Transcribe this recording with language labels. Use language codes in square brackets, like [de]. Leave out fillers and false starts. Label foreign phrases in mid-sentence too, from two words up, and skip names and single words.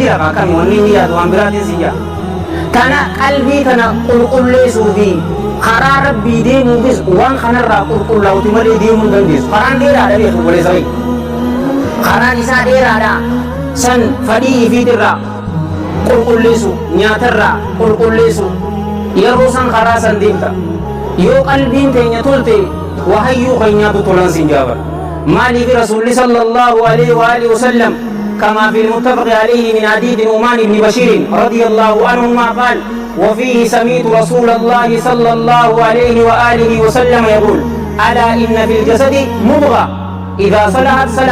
[om] jira akkami wanni inni yaadu waan biraatiin sinjaa kana qalbii tana qulqulleessuu fi karaa rabbii deemuufis waan kanarraa qulqullaa'uti malee deemuu hin dandeessu karaan dheeraadha beeku obboleessa kee karaan isaa dheeraadha san fadhii ifiitirraa qulqulleessu nyaatarraa qulqulleessu yeroo san karaa san deemta yoo qalbiin teenya tolte wahayyuu keenyaatu tolan siin jaabar maaliif rasuulli [ar] صلى الله عليه وعلى آله وسلم كما في المتفق عليه من حديث نعمان بن بشير رضي الله عنهما قال وفيه سمعت رسول الله صلى الله عليه وآله وسلم يقول ألا إن في الجسد مضغة إذا صلحت صلح